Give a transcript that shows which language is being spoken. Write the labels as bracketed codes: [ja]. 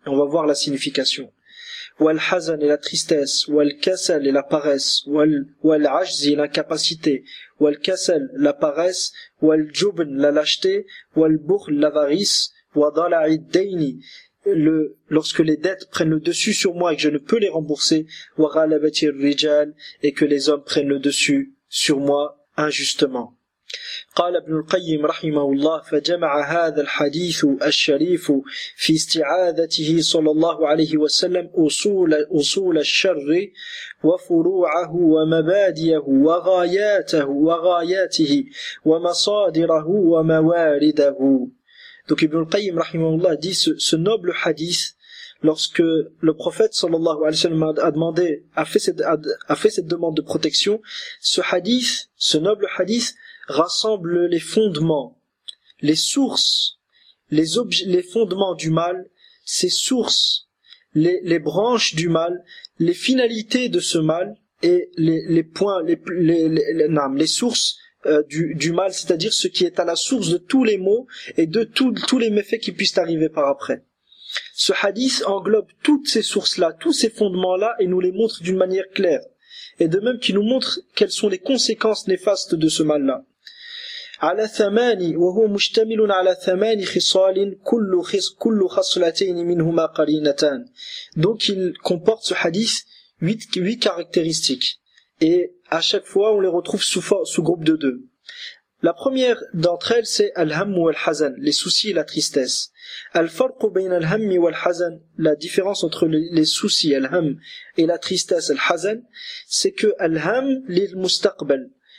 [fr] On va voir la signification. Wal-hazan est la tristesse, wal-kasal est la paresse, wal-ajzi l'incapacité, wal-kasal la paresse, wal-jubn la lâcheté, wal-bukhl l'avarice, wa-dala'i d-dayni lorsque les dettes prennent le dessus sur moi et que je ne peux les rembourser, wa-ghalabati r-rijal et que les hommes prennent le dessus sur moi injustement. [ar] قال ابن القيم رحمه الله فجمع هذا الحديث الشريف في استعاذته صلى الله عليه وسلم أصول الشر وفروعه ومبادئه وغاياته وغاياته ومصادره وموارده. [fr] Donc Ibn al-Qayyim rahimahullah dit ce noble hadith, lorsque le prophète sallallahu alayhi wa sallam a fait cette demande de protection, ce hadith, ce noble hadith rassemble les fondements, les sources les fondements du mal, ses sources, les branches du mal, les finalités de ce mal et les points, les sources du mal, c'est-à-dire ce qui est à la source de tous les maux et de tous les méfaits qui puissent arriver par après. Ce hadith englobe toutes ces sources-là, tous ces fondements-là et nous les montre d'une manière claire. Et de même qu'il nous montre quelles sont les conséquences néfastes de ce mal-là. [ar] على ثماني وهو مشتمل على ثماني خصال كل خصلتين منهما قرينتان. [fr] Donc il comporte ce hadith 8 caractéristiques et à chaque fois on les retrouve sous groupe de deux. La première d'entre elles c'est al-hamm wal-hazan, les soucis et la tristesse. [ar] Al-farq bayn al-hamm wal-hazan, [fr] la différence entre les soucis al-hamm et la tristesse al-hazan, c'est que [ar] al-hamm lil-mustaqbal.